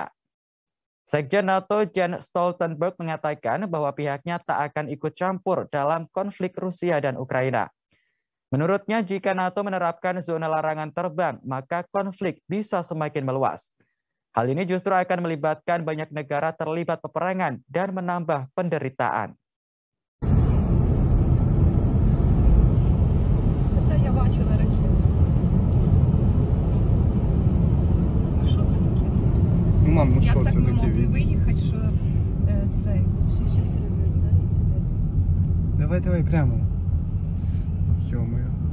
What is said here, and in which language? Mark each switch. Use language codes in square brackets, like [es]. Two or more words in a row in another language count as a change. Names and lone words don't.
[id] Sekjen NATO Jens Stoltenberg mengatakan bahwa pihaknya tak akan ikut campur dalam konflik Rusia dan Ukraina. Menurutnya, jika NATO menerapkan zona larangan terbang, maka konflik bisa semakin meluas. Hal ini justru akan melibatkan banyak negara terlibat peperangan dan menambah penderitaan. [uk] Мам, ну Як що так це ми таке? могли виїхати, що цей? Давай прямо. Ё-моё.